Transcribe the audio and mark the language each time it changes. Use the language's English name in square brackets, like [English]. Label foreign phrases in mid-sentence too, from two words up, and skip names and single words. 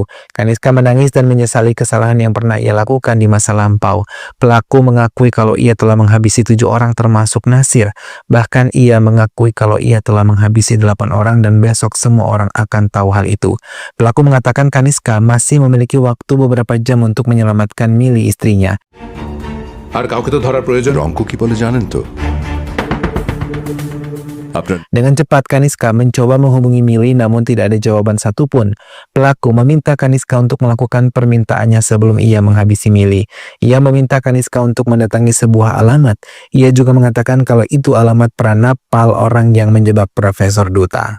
[Indonesian] Kaniska menangis dan menyesali kesalahan yang pernah ia lakukan di masa lampau. Pelaku mengakui kalau ia telah menghabisi 7 orang termasuk Nasir. Bahkan ia mengakui kalau ia telah menghabisi 8 orang dan besok semua orang akan tahu hal itu. Pelaku mengatakan Kaniska masih memiliki waktu beberapa jam untuk menyelamatkan Mili istrinya. [Bangla] আর কাউকে তো ধরার প্রয়োজন। রঙ্কু কি বলে জানেন তো? আপনার [Indonesian] Dengan cepat Kaniska mencoba menghubungi Millie namun tidak ada jawaban satupun. Pelaku meminta Kaniska untuk melakukan permintaannya sebelum ia menghabisi Millie. Ia meminta Kaniska untuk mendatangi sebuah alamat. Ia juga mengatakan kalau itu alamat pranapal orang yang menjebak Profesor Duta.